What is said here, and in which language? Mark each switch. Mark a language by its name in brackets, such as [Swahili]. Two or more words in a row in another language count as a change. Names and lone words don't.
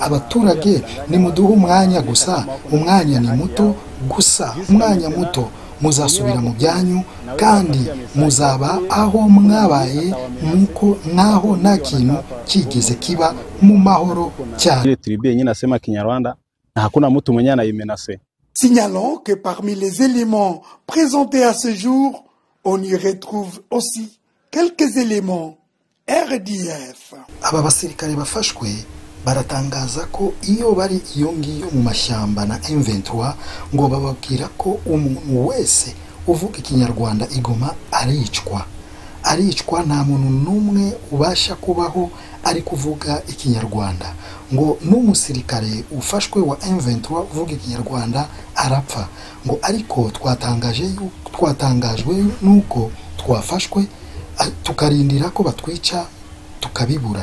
[Kinyarwanda] Abaturage nimuduhe umwanya gusa, umwanya ni muto gusa, umwanya muto muzasubira mu byanyu kandi muzaba aho mwabaye nkaho nta kintu kigeze kiba mu mahoro cyane. [French] Signalons que parmi les éléments présentés à ce jour, on y retrouve aussi quelques éléments RDF. [Kinyarwanda] Aba basirikare bafashwe baratangaza ko iyo bari iyo ngiyo mu mashyamba na M23 ngo bababwira ko umuntu wese uvuga ikinyarwanda Igoma aricwa, nta muntu n'umwe ubasha kubaho ari kuvuga ikinyarwanda, ngo n'umusirikare ufashwe wa M23 uvuga ikinyarwanda arapfa, ngo ariko twatangajwe nuko twafashwe tukarindira ko batwica tukabibura.